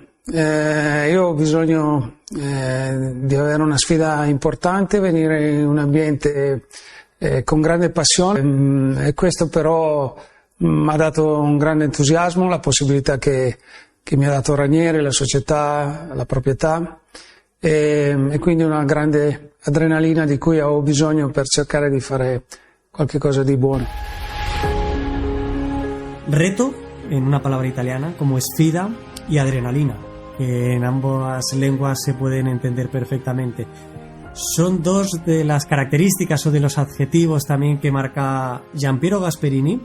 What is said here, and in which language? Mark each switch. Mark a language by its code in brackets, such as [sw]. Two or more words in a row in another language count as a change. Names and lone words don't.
[it] Io ho bisogno di avere una sfida importante, venire in un ambiente con grande passione, e questo però mi ha dato un grande entusiasmo, la possibilità che mi ha dato Ranieri, la società, la proprietà, e quindi una grande adrenalina di cui ho bisogno per cercare di fare qualche cosa di buono. [es] Reto, en una palabra italiana, como sfida y adrenalina, que en ambas lenguas se pueden entender perfectamente. Son dos de las características o de los adjetivos también que marca Giampiero Gasperini.